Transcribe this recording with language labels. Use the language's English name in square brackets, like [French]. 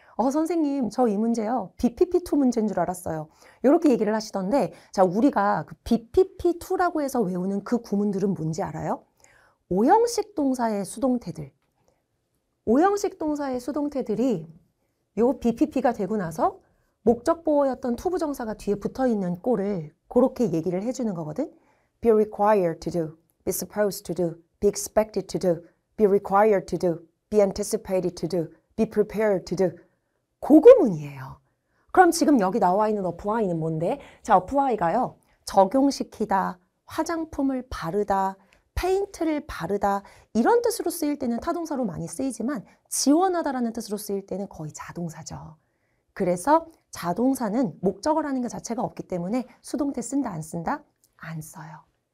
[Korean] 선생님, 저 이 문제요. BPP2 문제인 줄 알았어요. 이렇게 얘기를 하시던데 자, 우리가 그 BPP2라고 해서 외우는 그 구문들은 뭔지 알아요? 오형식 동사의 수동태들. 오형식 동사의 수동태들이 요 BPP가 되고 나서 목적보어였던 투부정사가 뒤에 붙어있는 꼴을 그렇게 얘기를 해주는 거거든. [English] Be required to do, be supposed to do, be expected to do, be required to do, be anticipated to do, be prepared to do. [Korean] 그 구문이에요. 그럼 지금 여기 나와 있는 apply는 뭔데? 자, apply가요. 적용시키다, 화장품을 바르다, 페인트를 바르다 이런 뜻으로 쓰일 때는 타동사로 많이 쓰이지만 지원하다라는 뜻으로 쓰일 때는 거의 자동사죠. 그래서 자동사는 목적어라는 것 자체가 없기 때문에 수동태 쓴다 안 쓴다? 안 써요.